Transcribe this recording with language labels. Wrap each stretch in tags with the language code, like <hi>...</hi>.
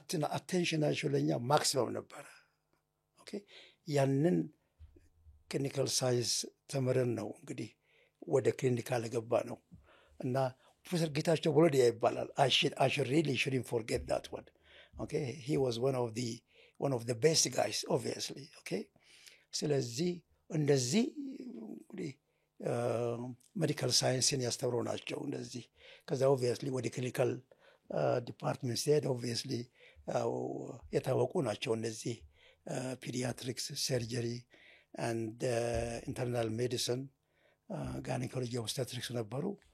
<am>አቴንሽናቸው ለእኛ ማክሲመም ነበረ። ኦኬ ያንን ክሊኒካል ሳይንስ ተምረን ነው እንግዲህ ወደ ክሊኒካል የገባ ነው። እና ፕሮፌሰር ጌታቸው ወሎዲያ ይባላል።</am> <en>I should really shouldn't forget that one. Okay, he was one of the best guys obviously.</en> <am>Okay, ስለዚህ እንደዚህ እንግዲህ ሜዲካል ሳይንስን ያስተምሩ ናቸው እንደዚህ። ከዛ ኦብቪየስሊ ወደ ክሊኒካል ዲፓርትመንት ሲሄድ ኦብቪየስሊ የታወቁ ናቸው እነዚህ ፒዲያትሪክስ፣ ሰርጀሪ አንድ ኢንተርናል ሜዲሲን፣ ጋይኒኮሎጂ፣ ኦብስቴትሪክስ ነበሩ።</am>